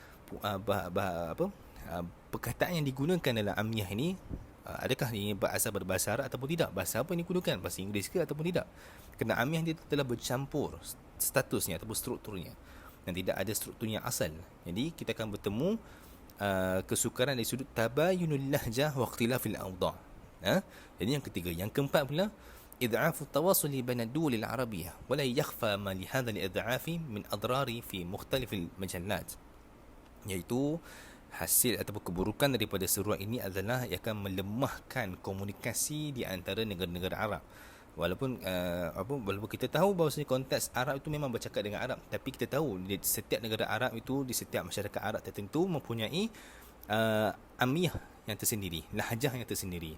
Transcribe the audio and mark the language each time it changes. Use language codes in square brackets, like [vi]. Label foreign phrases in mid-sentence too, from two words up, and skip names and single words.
[ms] Perkataan yang digunakan dalam amiyah ini, adakah ini berasal berbahasa Arab ataupun tidak? Bahasa apa yang digunakan? Bahasa Inggeris ke ataupun tidak? Kerana amiyah dia telah bercampur statusnya ataupun strukturnya, dan tidak ada strukturnya asal. Jadi kita akan bertemu kesukaran dari sudut [ar] تباين اللهجة واختلاف الأوضاع'. [ms] Jadi yang ketiga. Yang keempat pula, [ar] إضعاف التواصل بين الدول العربية ولا يخفى ما لهذا الإضعاف من أضرار في مختلف المجالات. [ms] Iaitu hasil ataupun keburukan daripada seruan ini adalah ia akan melemahkan komunikasi di antara negara-negara Arab. Walaupun kita tahu bahawa konteks Arab itu memang bercakap dengan Arab, tapi kita tahu di setiap negara Arab itu, di setiap masyarakat Arab tertentu mempunyai amiyah yang tersendiri, lahjah yang tersendiri.